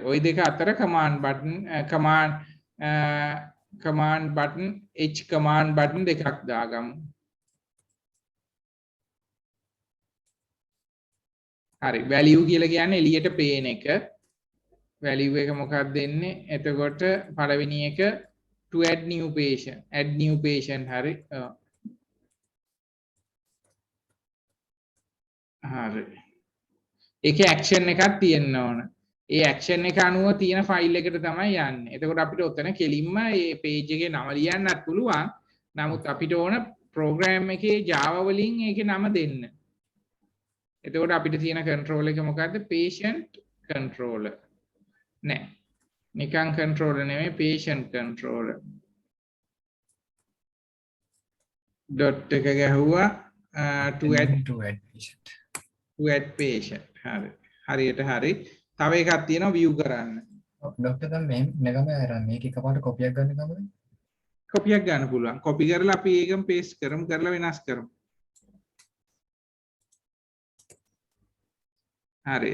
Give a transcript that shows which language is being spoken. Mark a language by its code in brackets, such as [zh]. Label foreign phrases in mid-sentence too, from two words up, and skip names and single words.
[si] ওই දෙක අතර [en] command button [si] h [en] command button [si] දෙකක් දාගමු. හරි. value කියලා කියන්නේ එළියට පේන එක. value එක මොකක්ද දෙන්නේ? එතකොට පළවෙනි එක [en] to add new patient [si] හරි. හරි. ඒකේ action එකක් තියෙන්න ඕන. ඒ action එක අනුව තියෙන ෆයිල් එකට තමයි යන්නේ. එතකොට අපිට ඔතන කෙලින්ම මේ page එකේ නම ලියන්නත් පුළුවන්. නමුත් අපිට ඕන program එකේ Java වලින් ඒකේ නම දෙන්න. එතකොට අපිට තියෙන control එක මොකද්ද? [en] patient controller. [si] නෑ. නිකන් controller නෙමෙයි [en] patient controller. dot [si] එක ගැහුවා [en] to add patient. to add patient. [si] හරි. හරියට හරි. තව එකක් තියෙනවා view කරන්න. ડોක්ටර් දැන් මේකම අර මේක එකපාරට කොපියක් ගන්න කමද? කොපියක් ගන්න පුළුවන්. කොපි කරලා අපි ඒකම paste කරමු කරලා වෙනස් කරමු. හරි.